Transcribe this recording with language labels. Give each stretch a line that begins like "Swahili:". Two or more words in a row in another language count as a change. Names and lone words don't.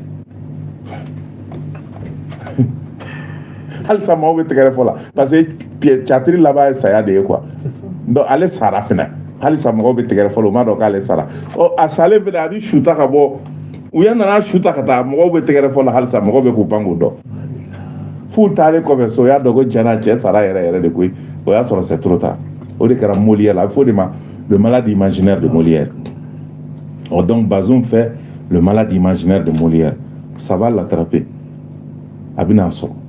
Bambara: halisa maaw bɛ tɛgɛrɛ fɔ la
French: parce que
Bambara: théâtre laban ye saya de ye quoi donc ale sara fɛnɛ halisa mɔgɔw bɛ tɛgɛrɛ fɔ la u m'a dɔn k'ale sara a salen fɛnɛ a bɛ suta ka bɔ u yɛ nana suta ka taa mɔgɔw bɛ tɛgɛrɛ fɔ la halisa mɔgɔw bɛ k'u pan k'u dɔn f'u taalen kɔfɛ so o y'a dɔn ko tiɲɛna cɛ sara yɛrɛ de koyi o y'a sɔrɔ
French: c'est trop tard
Bambara: o de kɛra Molière la a bɛ fɔ o de ma le malade imaginaire de Molière
French: donc Bazoum fait le malade imaginaire de Molière ça va l'attraper
Bambara: a bɛna sɔrɔ